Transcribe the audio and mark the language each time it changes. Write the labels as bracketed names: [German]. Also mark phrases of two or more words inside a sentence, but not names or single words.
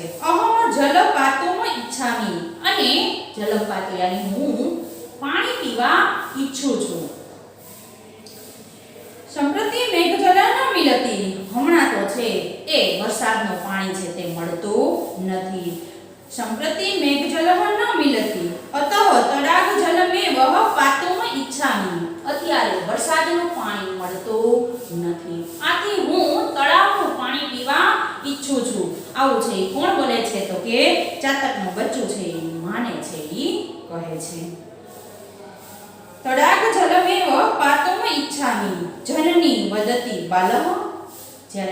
[Sanskrit] अहम जलपातुम इच्छामि, [Gujarati] અને જલપાતુ યાની હું પાણી પીવા ઈચ્છું છું. [Sanskrit] संप्रति मेघजल न मिलती, [Gujarati] હમણાં તો છે એ વરસાદનું પાણી છે તે મળતું નથી. [Sanskrit] संप्रति मेघजलः न मिलति अतः तडाग जलमेव पातुम इच्छामि [Gujarati] અત્યારે વરસાદનું પાણી મળતું નથી આથી હું તળાવનું પાણી પીવા ઈચ્છું છું આવું છે ઈ કોણ બોલે છે તો કે ચાતકનું બચ્ચું છે ઈ માને છે ઈ કહે છે [Sanskrit] तडाग जलमेव पातुम इच्छामि जननी वदती बालः [Gujarati] જ્યારે